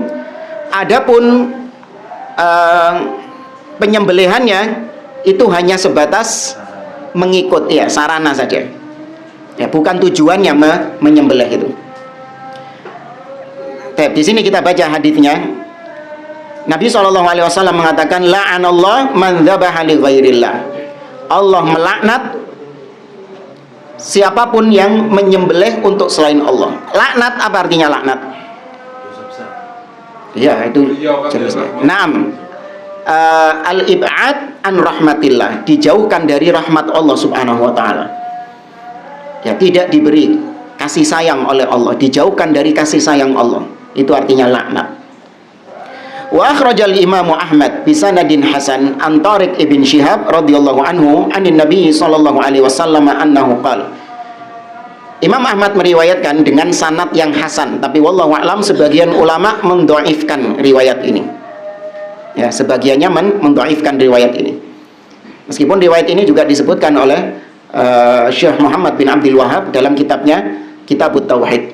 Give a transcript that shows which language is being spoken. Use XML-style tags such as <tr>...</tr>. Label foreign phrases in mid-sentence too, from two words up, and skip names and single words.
<id>Adapun penyembelihannya itu hanya sebatas mengikut, ya, sarana saja. Ya, bukan tujuannya menyembelih itu. Di sini kita baca hadisnya. Nabi SAW mengatakan,</id> <ar>لعن الله من ذبح لغير الله.</ar> <id>Allah melaknat siapapun yang menyembelih untuk selain Allah. Laknat apa artinya laknat? Ya, itu jelasnya. Naam.</id> <ar>الإبعاد عن رحمة الله,</ar> <id>dijauhkan dari rahmat Allah</id> <ar>سبحانه وتعالى.</ar> <id>Ya, tidak diberi kasih sayang oleh Allah, dijauhkan dari kasih sayang Allah. Itu artinya laknat.</id> <ar>وأخرج الإمام أحمد بسند حسن عن طارق بن شهاب رضي الله عنه عن النبي صلى الله عليه وسلم أنه قال.</ar> <id>Imam Ahmad meriwayatkan dengan sanad yang hasan, tapi</id> <ar>والله أعلم</ar> <id>sebagian ulama mendhaifkan riwayat ini. Ya, sebagiannya mendhaifkan riwayat ini. Meskipun riwayat ini juga disebutkan oleh Syekh Muhammad bin Abdul Wahhab dalam kitabnya Kitabut Tauhid.</id>